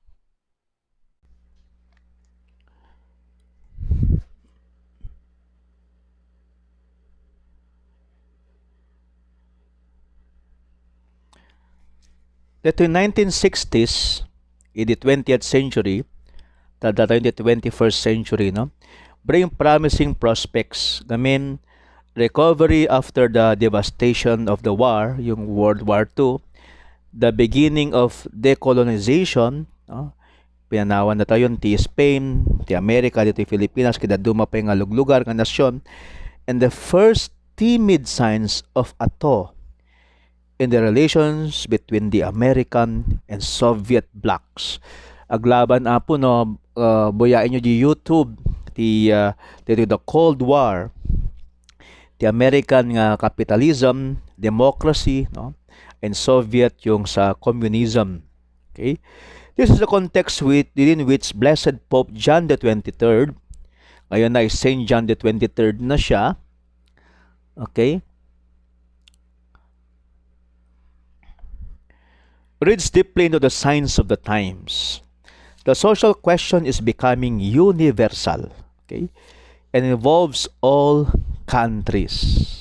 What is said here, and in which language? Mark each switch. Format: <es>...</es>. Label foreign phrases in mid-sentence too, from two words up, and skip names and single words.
<en>The 1960s, in the 20th century, the 21st century, no, bring promising prospects. I mean, recovery after the devastation of the war, yung World War II, the beginning of decolonization,</en> <ilo>no, pinanawan na tayo ti Spain, ti Amerika, ti Pilipinas, kada duma pa yung lugar nga nasyon,</ilo> <en>and the first timid signs of a thaw in the relations between the American and Soviet blocs.</en> <ilo>Aglaban apo no, buyain nyo di</ilo> <en>YouTube, the Cold War, the American nga capitalism, democracy, no, and Soviet</en> <tl>yung sa</tl> <en>communism. Okay? This is the context within which Blessed Pope John the 23rd,</en> <tl>ngayon na Saint John the 23rd na siya,</tl> <en>okay, reads deeply into the signs of the times. The social question is becoming universal, okay, and involves all countries.</en>